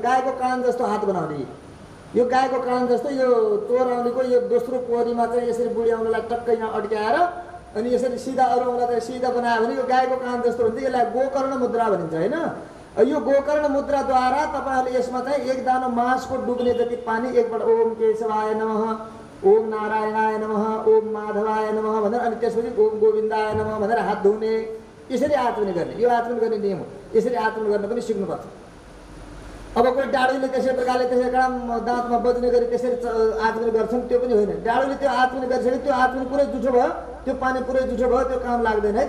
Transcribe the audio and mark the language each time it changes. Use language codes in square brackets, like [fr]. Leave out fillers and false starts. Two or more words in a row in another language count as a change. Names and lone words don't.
[ne] गाईको कान जस्तो हात बनाउने। यो गाईको कान जस्तो यो चोर औँलीको यो दोस्रो पोरीमा चाहिँ यसरी बुढी औँलालाई टक्कै यहाँ अड्क्याएर अनि यसरी सिधा अरू औँलालाई सिधा बनायो भने यो गाईको कान जस्तो हुन्छ। यसलाई गोकर्ण मुद्रा भनिन्छ होइन। यो गोकर्ण मुद्राद्वारा तपाईँहरूले यसमा चाहिँ 1 दानो मासको डुब्ने जति पानी एकपल्ट [sa] ओम केशवाय नमः, ओम नारायणाय नमः, ओम माधवाय नमः [ne] भनेर अनि त्यसपछि [sa] ओम गोविन्दाय नमः [ne] भनेर हात धुने। यसरी आचमन गर्ने। यो आचमन गर्ने नियम हो। यसरी आचमन गर्न पनि सिक्नुपर्छ। अब कोही डाडुले त्यसै प्रकारले त्यसै काम दाँतमा बज्ने गरी त्यसरी आचमन गर्छन्, त्यो पनि होइन। डाडुले त्यो आचमन गरिसके त्यो आचमन पुरै जुठो भयो, त्यो पानी पुरै जुठो भयो, त्यो काम लाग्दैन है।